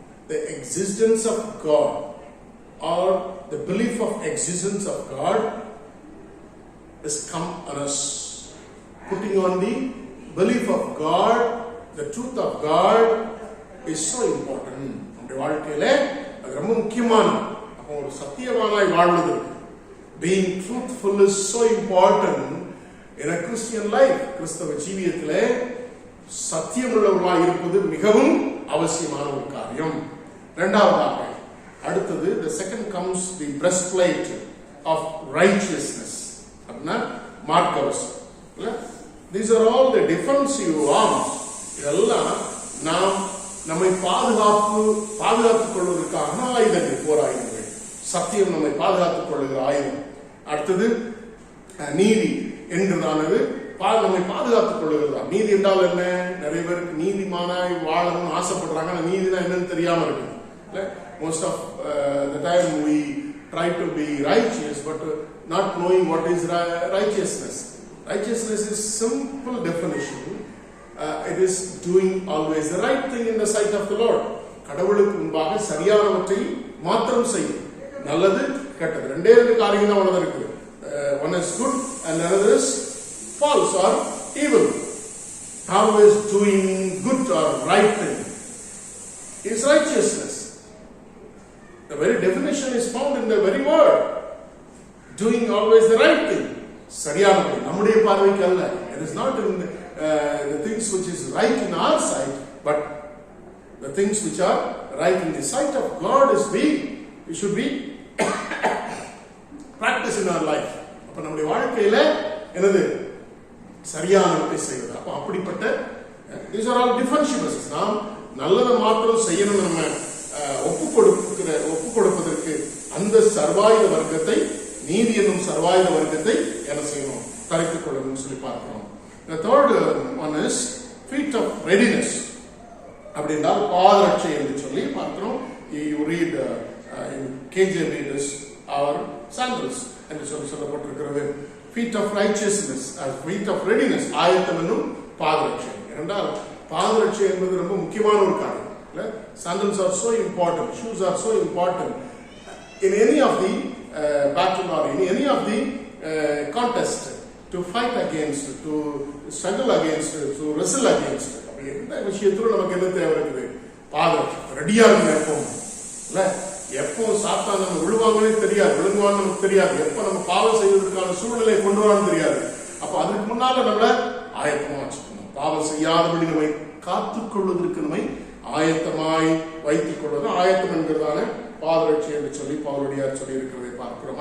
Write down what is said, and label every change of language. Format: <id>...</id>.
<en>The existence of God, or the belief of existence of God, is come on us. Putting on the belief of God, the truth of God is so important.</en> <ta>நம்முடைய வாழ்க்கையில அது ரொம்ப முக்கியமான. அப்போ ஒரு சத்தியவானாய் வாழ்வது,</ta> <en>being truthful is so important in a Christian life.</en> <ta>கிறிஸ்தவ ஜீவியத்திலே சத்தியமுள்ளவர்களாய் இருப்பது மிகவும் அவசியமான ஒரு காரியம். இரண்டாவதாக அடுத்தது,</ta> <en>the second comes the breastplate of righteousness.</en> <ta>அப்படின்னா மார்க்கவசம்.</ta> <en>These are all the defensive arms.</en> <ta>இதெல்லாம் நாம் நம்மை பாதுகாத்துக் கொள்வதற்கான ஆயுதங்கள், போர் ஆயுதங்கள். சத்தியம் நம்மை பாதுகாத்துக் கொள்ளுகிற ஆயுதம். அடுத்தது நீதி என்றதானது நம்மை பாதுகாத்துக் கொள்ளுகிறதா. நீதி என்றால் என்ன? நிறைய பேருக்கு நீதிமானாய் வாழணும்னு ஆசைப்படுறாங்க, ஆனா நீதினா என்னன்னு தெரியாம இருக்கு.</ta> <en>Most of the time we try to be righteous, but not knowing what is righteousness. Righteousness is simple definition. It is doing always the right thing in the sight of the Lord.</en> <ta>கடவுளுக்கு முன்பாக சரியானவற்றை மாத்திரம் செய்யும். நல்லது கெட்டது ரெண்டே ரெண்டு காரியம் தான் உள்ளது இருக்குது.</ta> <en>One is good and another is false or evil. Always doing good or right thing is righteousness. The very definition is found in the very word. Doing always the right thing.</en> <ta>சரியானது நம்முடைய பார்வைக்கு அல்ல.</ta> <en>It is not in the things which is right in our sight, but the things which are right in the sight of God is we should be practice in our life.</en> <ta>அப்ப நம்முடைய வாழ்க்கையில என்னது சரியானதை செய்வது. அப்ப அப்படிப்பட்ட</ta> <en>these are all defensive verses.</en> <ta>நாம் நல்லதை மாத்திரம் செய்யணும். நம்ம ஒப்பு கொடுப்பதற்கு அந்த சர்வாயுத வர்க்கத்தை, நீதி என்னும் சர்வாயுத வர்க்கத்தை என்ன செய்யணும், தரித்துக் கொள்ளணும்னு சொல்லி பார்க்கிறோம்.</ta> <en>The third one is feet of readiness.</en> <ta>அப்படின்னா பாதரட்சை என்று சொல்லி பார்க்கிறோம்.</ta> <en>You read in KJV readers our sandals</en> <ta>என்று சொல்லப்பட்டிருக்கிறது.</ta> <en>feet of righteousness as feet of readiness.</en> <ta>ஆயத்தம் என்னும் பாதரட்சை. என்றால் பாதரட்சை என்பது ரொம்ப முக்கியமான ஒரு காரியம்.</ta> <en>Sandals are so important. Shoes are so important. In any of the battle or in any of the contest, to fight against, to struggle against, to wrestle against.</en> <ta>எந்த விஷயத்திலும் நமக்கு என்ன தேவை இருக்குது? பாதரட்சை. ரெடியா இருக்கணும் எப்பவும். இல்ல எப்போ சாத்தான் நம்ம விழுவாங்கன்னே தெரியாது, விழுங்குவான்னு நமக்கு தெரியாது, எப்ப நம்ம பாவம் செய்வதற்கான சூழ்நிலை கொண்டு வரான்னு தெரியாது. அப்ப அதுக்கு முன்னால நம்மள ஆயத்தமா வச்சுக்கணும். பாவம் செய்யாதபடி நம்மை காத்துக்கொள்வதற்கு நம்மை ஆயத்தமாய் வைத்துக் கொள்வது ஆயத்தம் என்கிறதான பாதரட்சி என்று சொல்லி பவுலடியார் சொல்லி இருக்கிறதை பார்க்கிறோம்.</ta>